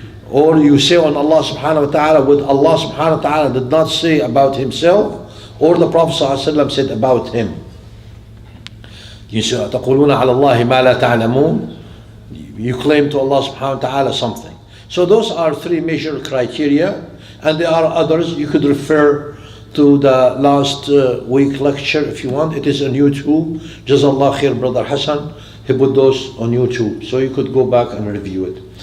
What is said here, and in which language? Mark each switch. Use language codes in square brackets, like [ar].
[en] Or you say on Allah subhanahu wa ta'ala what Allah subhanahu wa ta'ala did not say about Himself or the Prophet sallallahu alaihi wasallam said about Him. You say, [ar] تقولون على الله ما لا تعلمون. [en] You claim to Allah subhanahu wa ta'ala something. So those are three major criteria, and there are others. You could refer to the last week lecture if you want. It is on YouTube. Jazallah khair, Brother Hassan. He put those on YouTube, so you could go back and review it.